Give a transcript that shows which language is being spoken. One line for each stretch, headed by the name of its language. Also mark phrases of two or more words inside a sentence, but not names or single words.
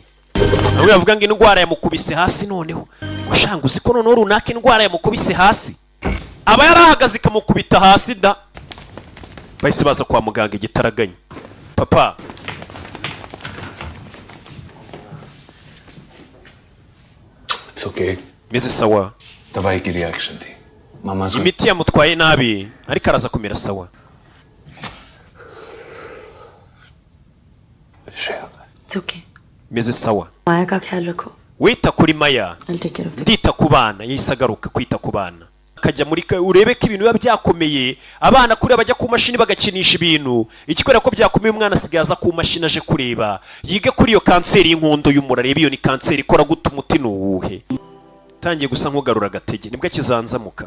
Kinyarwanda: Nawe yavuga ngo indwara yamukubise hasi, noneho washanga uzi ko noneho runaka indwara yamukubise hasi, aba yarahagaze ikamukubita hasi da. Bahise baza kwa muganga Gitaraganya. Papa,
English: It's okay.
Kinyarwanda: meze sawa.
Hindi: दवाई की रिएक्शन थी मामा से
Kinyarwanda: Imiti yamutwaye nabi ariko araza kumera sawa.
English: It's okay.
Kinyarwanda: Meze sawa.
Hindi: माया का ख्याल रखो.
Kinyarwanda: Wita kuri Maya.
English: I'll take care of them.
Kinyarwanda: Ndita ku bana. Yahise agaruka kwita ku bana. Akajya muri urebe ko ibintu biba byakomeye, abana kuri bajya ku mashini bagakinisha ibintu. Ikikorera ko byakomeye umwana asigaza ku mashini aje kureba. Yige kuri iyo kanseri y'inkondo y'umura, reba iyo ni kanseri ikora gute, umuti nuwuhe. Tangiye gusa nk'ugarura agatege nibwo kizanzamuka.